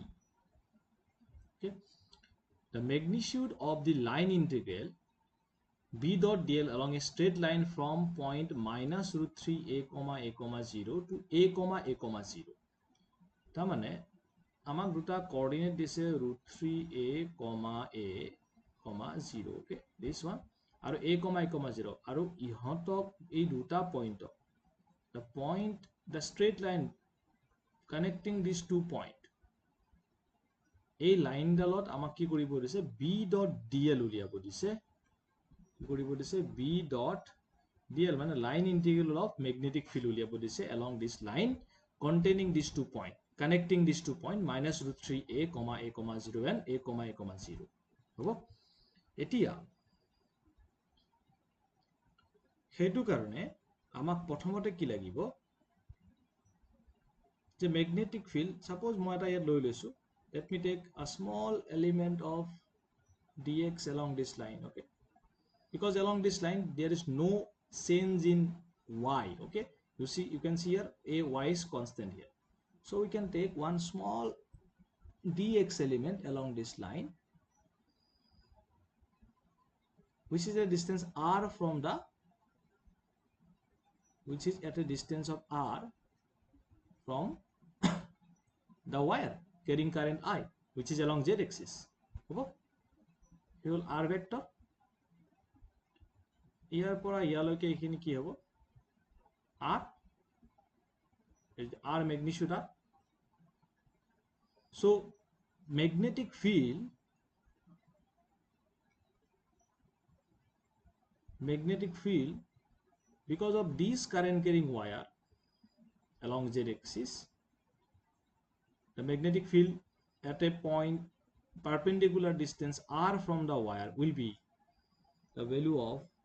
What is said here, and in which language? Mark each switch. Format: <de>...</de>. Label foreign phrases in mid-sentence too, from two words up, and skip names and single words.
<en>Okay, the magnitude of the line integral B dot dl along a straight line from point minus root 3 a comma 0 to a comma 0</en> <as>তা মানে আমাক দুটা coordinate দিছে</as> <en>root 3 a comma 0. Okay, this one aru a comma 0</en> <as>আৰু ইহঁতক এই দুটা</as> <en>point the straight line connecting these 2 point</en> <as>এই লাইন ডালত আমাক কি কৰিব দিছে</as> <en>b dot dl</en> <as>উলিয়াব দিছে কৰিব দিছে</as> <en>b dot dl মানে line integral of magnetic field</en> <as>উলিয়াব দিছে</as> <en>along this line containing these 2 point connecting these 2 point minus root 3 a comma 0 and a comma 0</en> <as>হ'ব এতিয়া হেতু কাৰণে আমাক প্ৰথমতে কি লাগিব যে</as> <en>magnetic field</en> <as>suppose মই এটা ইয়াত লৈ লৈছো</as> <en>let me take a small element of dx along this line. Okay, because along this line there is no change in y. Okay, you can see here a y is constant here, so we can take one small dx element along this line which is a distance r from the which is at a distance of r from the wire carrying current I which is along z axis. Okay, here will r vector</en> <as>ইয়াৰ পৰা ইয়ালৈকে এইখিনি কি হ'ব</as> <en>r magnitude r. So magnetic field because of this current carrying wire along z axis, the magnetic field at a point perpendicular distance r from the wire will be the value of</en>